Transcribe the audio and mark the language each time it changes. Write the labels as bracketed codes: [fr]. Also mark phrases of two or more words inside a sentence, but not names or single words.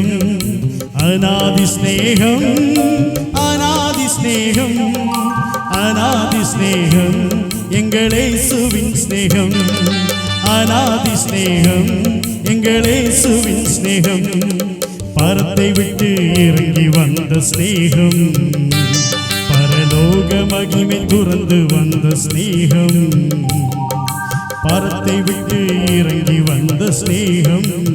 [ml] അനാദി സ്നേഹം അനാദി സ്നേഹം അനാദി സ്നേഹം എങ്ങളേശുവിൻ സ്നേഹം അനാദി സ്നേഹം എങ്ങളേശുവിൻ സ്നേഹം പരത്തെ വിട്ട് ഇറങ്ങി വന്ന സ്നേഹം [ta] பரலோக மகிமை துறந்து வந்த ஸ்நேகம் பரத்தை விட்டு இறங்கி வந்த ஸ்நேகம்